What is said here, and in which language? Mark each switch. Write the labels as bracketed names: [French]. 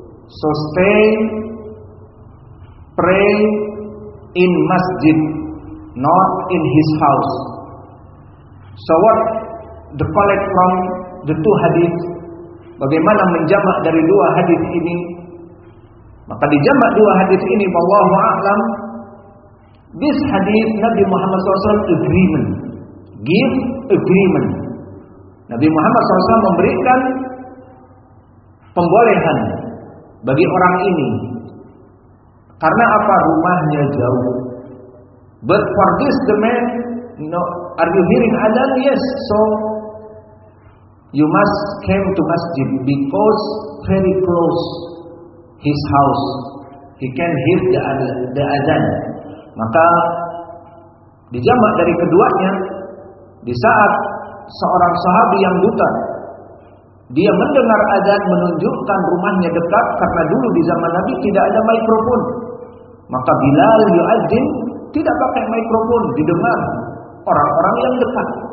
[English] So stay, pray in masjid, not in his house. So what the collect from the two hadith? [Indonesian] Bagaimana menjamak dari dua hadith ini? Maka dijamak dua hadith ini, wallahu a'lam. [English] This hadith Nabi Muhammad SAW agreement, give agreement. [Indonesian] Nabi Muhammad SAW memberikan pembolehan bagi orang ini. Karena apa? Rumahnya jauh. [English] But for this the man, are you hearing adhan? Yes. So you must came to masjid because very close his house. He can hear the adhan. [Indonesian] Maka dijamak dari keduanya. Di saat seorang sahabi yang buta, dia mendengar azan menunjukkan rumahnya dekat, karena dulu di zaman Nabi tidak ada mikrofon. Maka Bilal yu'adzin tidak pakai mikrofon, didengar orang-orang yang dekat.